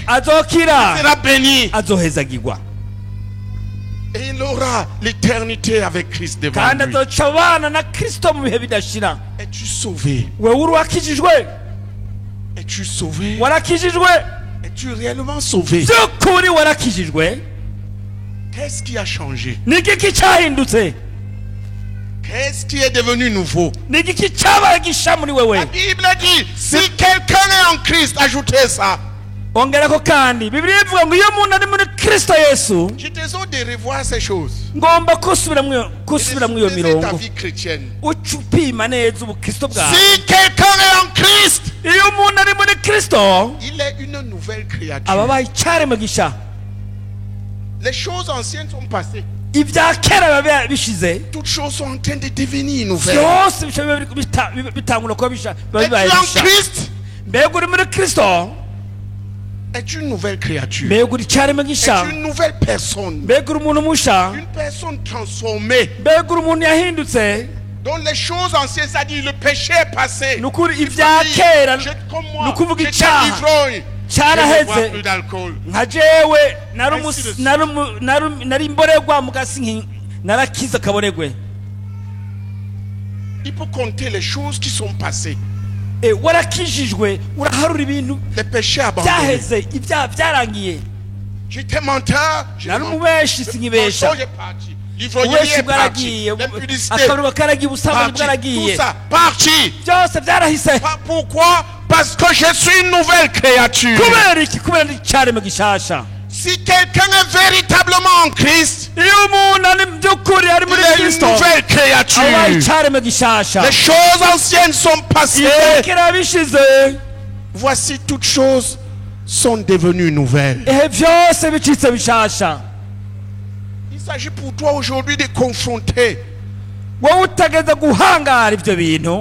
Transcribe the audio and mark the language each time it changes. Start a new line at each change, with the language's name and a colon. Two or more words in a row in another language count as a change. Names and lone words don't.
Rundi: azokira,
French: il sera béni.
Rundi: azohezagirwa,
French: Et il aura l'éternité avec Christ devant kandi lui.
Rundi: azoca abana na Kristo mu bihe bidashira.
French: Es-tu sauvé?
Rundi: wewe urakijijwe,
French: Es-tu sauvé?
Rundi: warakijijwe,
French: Es-tu réellement sauvé?
Rundi: by'ukuri warakijijwe.
French: Qu'est-ce qui a changé?
Rundi: Ni igiki cyahindutse?
French: Qu'est-ce qui est devenu nouveau?
Rundi: Ni igiki cyabaye gisha muri wewe?
French: La Bible dit, si quelqu'un est en Christ, ajoutez ça.
Rundi: Ongerako kandi Bibiliya ivuga ngo iyo umuntu ari muri Kristo Yesu,
French: Je te demande de revoir ces choses.
Rundi: ngomba kusubira mu iyo
French: C'est ta mirongo, vie chrétienne.
Rundi: uca upima neza ubukristo bwawe.
French: Si quelqu'un est en Christ,
Rundi: Iyo umuntu ari muri Kristo,
French: il est une nouvelle créature.
Rundi: ababaye icyaremwe gisha.
French: Les choses anciennes sont passées.
Rundi: Ibya kera biba bishize,
French: Toutes choses sont en train de devenir nouvelles.
Rundi: byose bitangura kuba biba
French: Es-tu bibaye en bisha. Christ?
Rundi: Mbega uri muri Kristo,
French: Es-tu une nouvelle créature?
Rundi: mbega uri icyaremwe gisha,
French: Es-tu une nouvelle personne?
Rundi: mbega uri umuntu musha,
French: Une personne transformée.
Rundi: mbega uri umuntu yahindutse.
French: Donc les choses anciennes, ça dit le péché est passé.
Rundi: Ni ukuri
French: Il faut ibya dire, kera, je- comme ni moi, ukuvuga j'étais icyaha ivrogne. Je ne cyaraheze. bois plus d'alcool.
Rundi: Nka jewe
French: Ainsi de suite.
Rundi: nari imborerwa mugasi narakize akaboregwe.
French: Il peut compter les choses qui sont passées.
Rundi: Warakijijwe, uraharura ibintu
French: Les péchés abandonnés.
Rundi: byaheze, ibyaha byarangiye.
French: J'étais menteur. Je Nari mens. umubeshi Le sinkibesha, mensonge est parti. L'ivrognerie ububeshi est parti. bwaragiye, L'impudicité
Rundi: akaruba karagiye, ubusambanyi
French: parti. Tout bwaragiye, ça parti.
Rundi: byose byarahise.
French: Pourquoi? Parce que je suis une nouvelle créature.
Rundi: Kubera iki? Kubera ndi icyaremwe gishasha.
French: Si quelqu'un est véritablement en Christ,
Rundi: Iyo umuntu ari by'ukuri ari
French: il muri est une Kristo, nouvelle abaye créature.
Rundi: icyaremwe gishasha.
French: Les choses anciennes sont passées.
Rundi: Ibya kera bishize,
French: Voici toutes choses sont devenues nouvelles.
Rundi: ehe byose bicitse bishasha.
French: Il s'agit pour toi aujourd'hui de confronter.
Rundi: Wowe utageze guhangara ibyo bintu,